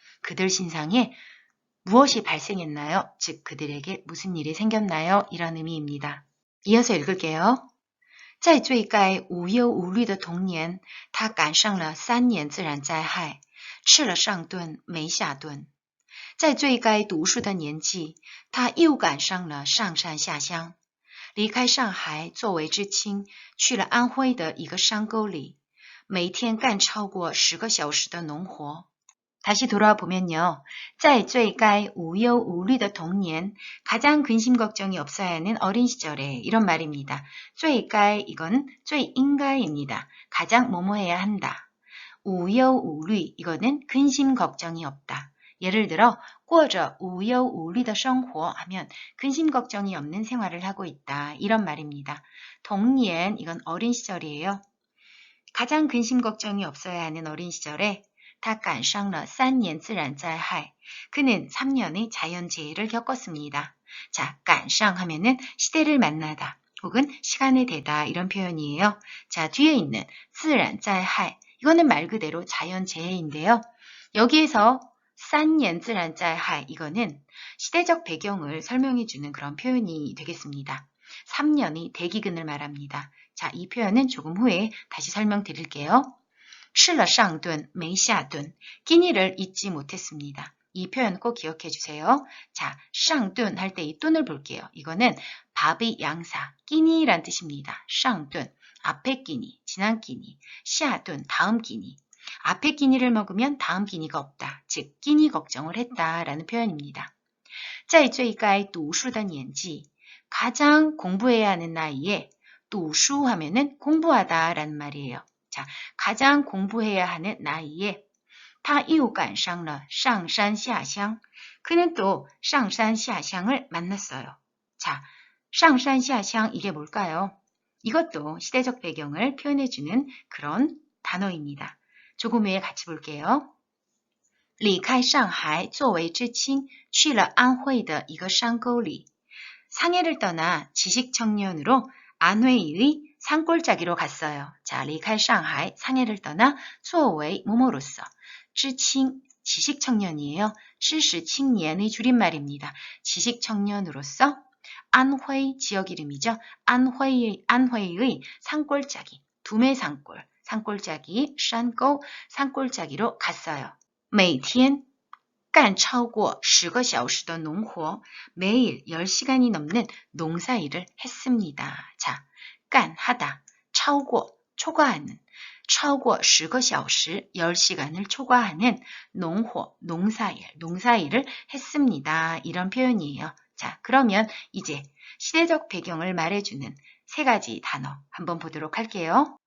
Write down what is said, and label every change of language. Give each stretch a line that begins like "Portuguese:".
Korean: 그들 신상에 무엇이 발생했나요? 즉 그들에게 무슨 일이 생겼나요? 이런 의미입니다. 이어서 읽을게요.
Chinese: 在最该无忧无虑的童年，他赶上了3年自然灾害，吃了上顿没下顿。在最该读书的年纪，他又赶上了上山下乡，离开上海作为知青，去了安徽的一个山沟里，每天干超过10个小时的农活。
Korean: 다시 돌아보면요.
Chinese: 在最该 无忧 无虑的 童年,
Korean: 가장 근심 걱정이 없어야 하는 어린 시절에 이런 말입니다. 最该 이건 最应该입니다. 가장 뭐뭐 해야 한다. 无忧 无虑 이거는 근심 걱정이 없다. 예를 들어
Chinese: 过着 无忧 无虑的 生活
Korean: 하면 근심 걱정이 없는 생활을 하고 있다. 이런 말입니다. 童年 이건 어린 시절이에요. 가장 근심 걱정이 없어야 하는 어린 시절에
Chinese: 他赶上了3年自然灾害.
Korean: 그는 3년의 자연재해를 겪었습니다. 자, 赶上 하면은 시대를 만나다 혹은 시간에 대다 이런 표현이에요. 자, 뒤에 있는 自然灾害 이거는 말 그대로 자연재해인데요. 여기에서 3年自然灾害 이거는 시대적 배경을 설명해주는 그런 표현이 되겠습니다. 3년의 대기근을 말합니다. 자, 이 표현은 조금 후에 다시 설명드릴게요.
Chinese: 吃了上顿没下顿,
Korean: 끼니를 잊지 못했습니다. 이 표현 꼭 기억해 주세요. 자, 上顿 할 때 이 뚠을 볼게요. 이거는 밥의 양사, 끼니란 뜻입니다. 上顿, 앞에 끼니, 지난 끼니, 下顿, 다음 끼니. 앞에 끼니를 먹으면 다음 끼니가 없다. 즉, 끼니 걱정을 했다라는 표현입니다.
Chinese: 在最该读书的年纪,
Korean: 가장 공부해야 하는 나이에 读书 하면은 공부하다라는 말이에요. 자, 가장 공부해야 하는 나이에
Chinese: 他又赶上了上山下乡.
Korean: 그는 또 上山下乡을 만났어요. 자, 上山下乡 이게 뭘까요? 이것도 시대적 배경을 표현해주는 그런 단어입니다. 조금 후에 같이 볼게요.
Chinese: 离开上海作为知青去了安徽的一个山沟里.
Korean: 상해를 떠나 지식청년으로 안회의 산골짜기로 갔어요. 자,
Chinese: 离开上海
Korean: 상해를 떠나 作为 뭐뭐로서, 知青 지식청년이에요. 知识青年의 줄임말입니다. 지식청년으로서 안회 지역 이름이죠. 안회의 산골짜기, 두메산골, 산골짜기, 山沟 산골짜기로 갔어요.
Chinese: 每天干超过10个小时的农活,
Korean: 매일 10시간이 넘는 농사일을 했습니다. 자, 깐, 하다, 超过, 초과하는,
Chinese: 超过10个小时,
Korean: 10시간을 초과하는 농호, 농사일을 했습니다. 이런 표현이에요. 자, 그러면 이제 시대적 배경을 말해주는 3가지 단어 한번 보도록 할게요.